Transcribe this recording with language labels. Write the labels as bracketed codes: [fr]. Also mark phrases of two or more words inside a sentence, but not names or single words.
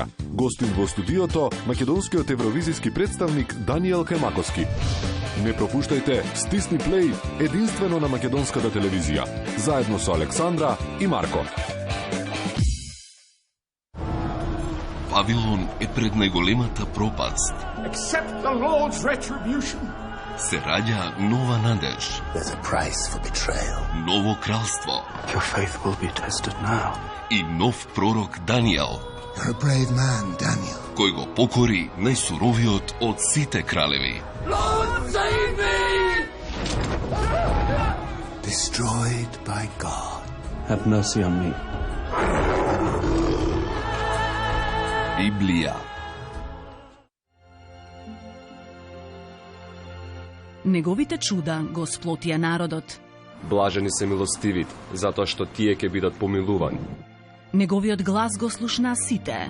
[mk] Гостин во студиото македонскиот евровизиски представник Даниел Хемаковски. Не пропуштајте Стисни плей единствено на македонската телевизија, заедно со Александра и Марко. Вавилон е пред најголемата пропаст. [en] Accept the Lord's retribution. [mk] Се раѓа нова надеж. [en] There's a price for betrayal. [mk] Ново кралство. [en] Your faith will be tested now. [mk] И нов пророк Даниел. [en] You're a brave man, Daniel. [mk] Кој го покори најсуровиот од сите кралеви. [en] Lord, save me! Destroyed by God. Have mercy on me. [mk] Библија. Неговите чуда го сплотија народот. Блажени се милостивите, затоа што тие ќе бидат помилувани. Неговиот глас го слушнаа сите.